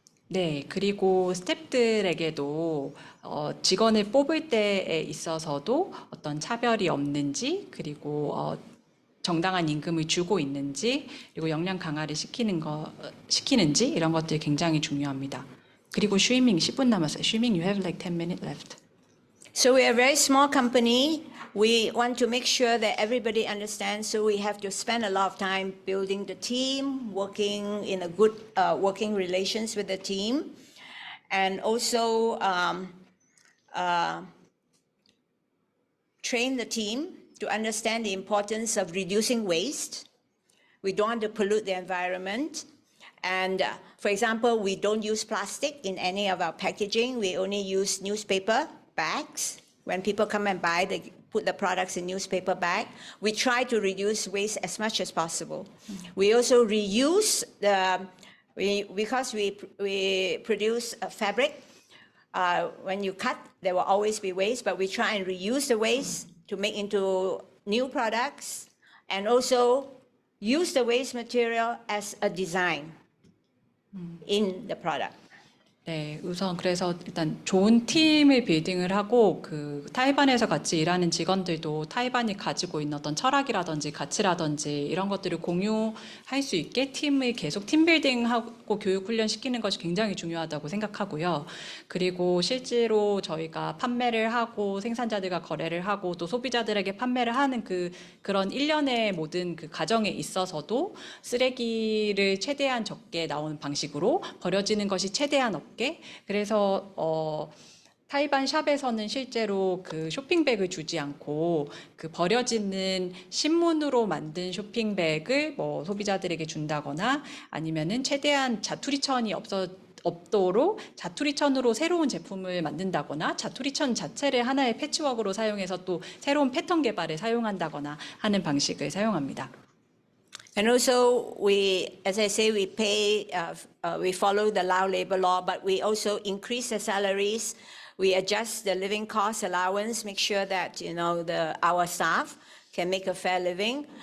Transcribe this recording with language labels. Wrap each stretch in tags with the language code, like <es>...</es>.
<ko>네, 그리고 스태프들에게도 직원을 뽑을 때에 있어서도 어떤 차별이 없는지, 그리고 정당한 임금을 주고 있는지, 그리고 역량 강화를 시키는지 이런 것들이 굉장히 중요합니다. 그리고 슈이밍 10분 남았어요.</ko> <en>슈이밍, you have like 10 minutes left. So we are a very small company. We want to make sure that everybody understands, so we have to spend a lot of time building the team, working in a good working relations with the team, and also train the team to understand the importance of reducing waste. We don't want to pollute the environment. And for example, we don't use plastic in any of our packaging. We only use newspaper bags. When people come and buy, they put the products in newspaper bag. We try to reduce waste as much as possible. We also reuse because we produce a fabric. When you cut, there will always be waste, but we try and reuse the waste to make into new products, and also use the waste material as a design in the product.</en> <ko>네, 우선 그래서 일단 좋은 팀을 빌딩을 하고 그 타이반에서 같이 일하는 직원들도 타이반이 가지고 있는 어떤 철학이라든지 가치라든지 이런 것들을 공유할 수 있게 팀을 계속 팀 빌딩하고 교육 훈련 시키는 것이 굉장히 중요하다고 생각하고요. 그리고 실제로 저희가 판매를 하고 생산자들과 거래를 하고 또 소비자들에게 판매를 하는 그런 일련의 모든 그 과정에 있어서도 쓰레기를 최대한 적게 나오는 방식으로 버려지는 것이 최대한 없고 넘게. 그래서 타이반 샵에서는 실제로 그 쇼핑백을 주지 않고 그 버려지는 신문으로 만든 쇼핑백을 뭐 소비자들에게 준다거나 아니면은 최대한 자투리천이 없도록 자투리천으로 새로운 제품을 만든다거나 자투리천 자체를 하나의 패치워크로 사용해서 또 새로운 패턴 개발에 사용한다거나 하는 방식을 사용합니다.</ko> <en>And also, as I say, we follow the Lao labor law, but we also increase the salaries. We adjust the living cost allowance, make sure that our staff can make a fair living.</en>